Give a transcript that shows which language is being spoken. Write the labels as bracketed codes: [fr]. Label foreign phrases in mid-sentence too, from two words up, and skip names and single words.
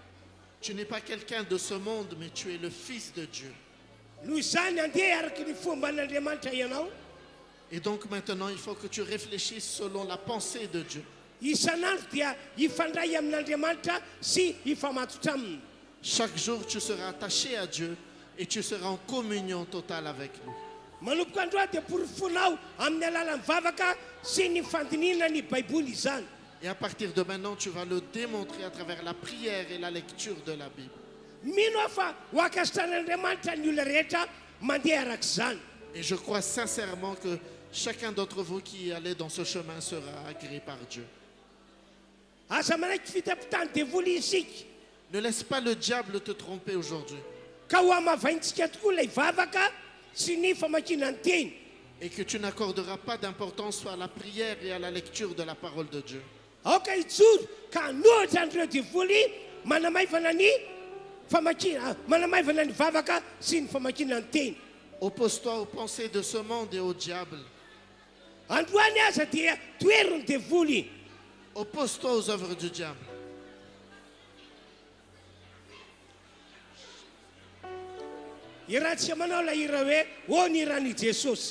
[fr] Tu n'es pas quelqu'un de ce monde, mais tu es le Fils de Dieu. [mg] Noho izany andeha araky ny fomban'Andriamanitra ianao. [fr] Et donc maintenant, il faut que tu réfléchisses selon la pensée de Dieu. [mg] Isan'andro dia hifandray amin'Andriamanitra sy hifamatotra aminy. [fr] Chaque jour, tu seras attaché à Dieu et tu seras en communion totale avec lui. [mg] Manomboka androany dia porofonao amin'ny alalan'ny vavaka sy ny fandiniana ny baiboly izany. [fr] Et à partir de maintenant, tu vas le démontrer à travers la prière et la lecture de la Bible. [mg] Mino aho fa ho akasitran'Andriamanitra ny olona rehetra mandeha arak'izany. [fr] Et je crois sincèrement que chacun d'entre vous qui allait dans ce chemin sera agréé par Dieu. [mg] Asa manaiky fitapitany devoly isika. [fr] Ne laisse pas le diable te tromper aujourd'hui. [mg] Ka ho amavaintsika tokoa ilay vavaka sy ny famakiana ny teny. [fr] Et que tu n'accorderas pas d'importance à la prière et à la lecture de la parole de Dieu. [mg] Aoka ijoro ka nohatra an'ireo devoly manamaivana ny manamaivana ny vavaka sy ny famakiana ny teny. [fr] Oppose-toi aux pensées de ce monde et au diable. [mg] Androany aza dia toero ny devoly. [fr] Oppose-toi aux œuvres du diable. [mg] Iratsika manao la hira hoe ô ny iran'i Jesosy.